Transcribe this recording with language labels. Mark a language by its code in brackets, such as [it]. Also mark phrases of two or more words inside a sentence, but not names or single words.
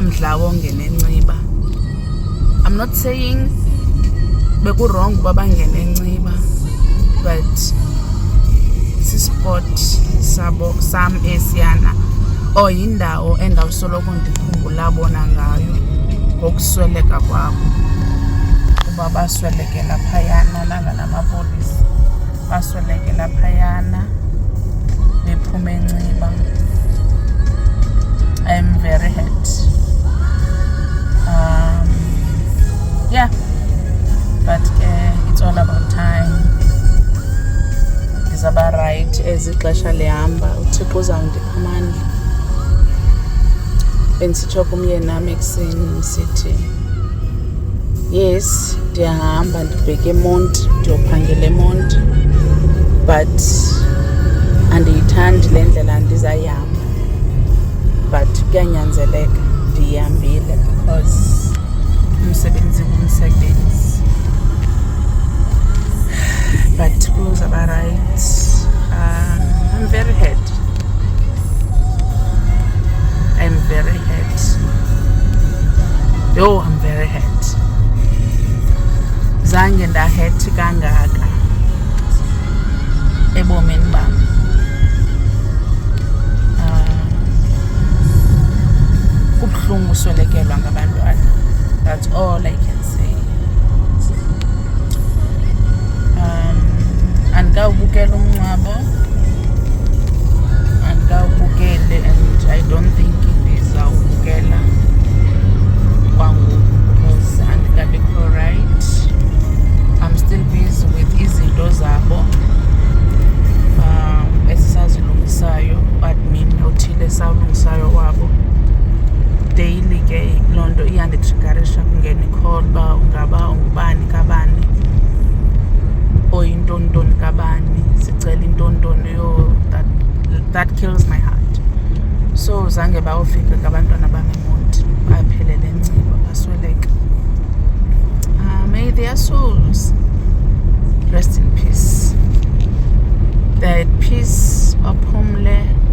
[xh] indawo ngenenciba. [en] I'm not saying [xh] bekurong uba bangene enciba, but sispot sam esiyana yindawo endawusoloko ndikhumbula bona ngayo ngokusweleka kwabo, kuba baswelekela phayana nanga namapolisa baswelekela phayana bephuma enciba. [en] I'm very hurt. Yeah, but it's all about time. [xh] Izaba right as ixesha lihamba, uThixo uzawundipha amandla. Bendisitsho kumyeni nami ekuseni ndisithi, yes, ndiyahamba ndibheke eMonti, ndiyophangela eMonti, but andiyithandi le ndlela ndizayihamba, but kuyanyanzeleka ndiyihambile because umsebenzi ngumsebenzi. But kuzaba right. [en] I'm very hurt. I'm very hurt. I'm very hurt. [xh] Zange ndahurt kangaka ebomini bam. Kubuhlungu uswelekelwa ngabantwana. [en] That's all I can say. [xh] Andikawubukela umncwabo, andikawubukele, [en] and I don't think [xh] ndizawubukela kwangoku [en] because andikabikho right. I'm still busy with [xh] izinto zabo esisazilungisayo, admin othile esawulungisayo wabo. Daily ke loo nto iyanditriggerisha kungena i-call uba ungaba ungubani kabani oyintontoni kabani, sicela intontoni [en] that kills my heart. [xh] So zange bayofika ngabantwana bangeMonti baphelele enciba basweleka. [en] May their souls rest in peace. They're at peace, baphumle.